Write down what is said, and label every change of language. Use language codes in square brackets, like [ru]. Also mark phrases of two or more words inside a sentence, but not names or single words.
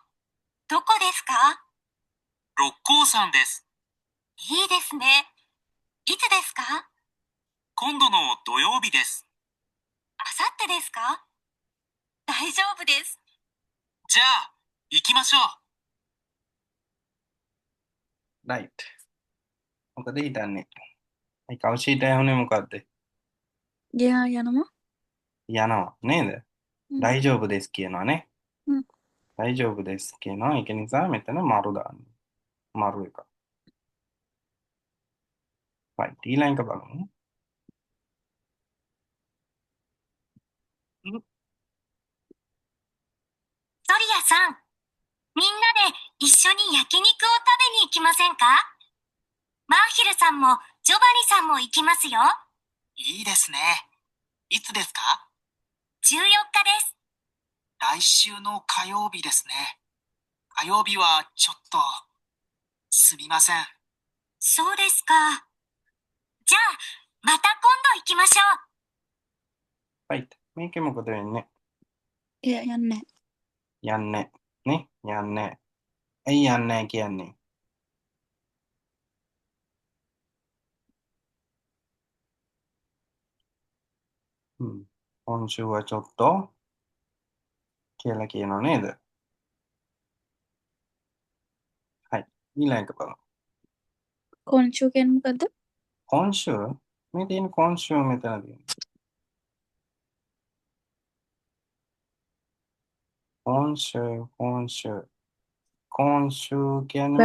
[ja] どこですか？六甲山です。いいですね。いつですか？今度の土曜日です。あさってですか？大丈夫です。じゃあ、行きましょう。 [si] right. මොකද හිතන්නේ? ඒ කවුෂීට ඇහුනේ මොකද්ද? එයා යනවා. යනවා නේද? [ja] うん。大丈夫です [si] කියනවානේ. [ja] うん。大丈夫です [si] කියනවා. ඒක නිසා මෙතන මරු දාන්න. මරු එක. right. ඊළඟ එක බලමු. [ja] ソリアさん、みんなで一緒に焼肉を食べに行きませんか？マーヒルさんもジョバニさんも行きますよ。いいですね。いつですか？ 14 日です。来週の火曜日ですね。火曜日はちょっと、すみません。そうですか。じゃあ、また今度行きましょう。 [si] right. මේකේ මොකද වෙන්නේ? එයා යන්නේ. යන්නේ නේ? යන්නේ. ඇයි යන්නේ කියන්නේ? හ්ම්. [ja] 今週はちょっと [si] කියලා කියනව නේද? [ja] はい. [si] ඊළඟ එක බලමු. 今週 කියන්නේ මොකද්ද? [ja] 今週? [si] මේ තියෙන 今週 මෙතන තියෙනවා. 今週 කියන්නේ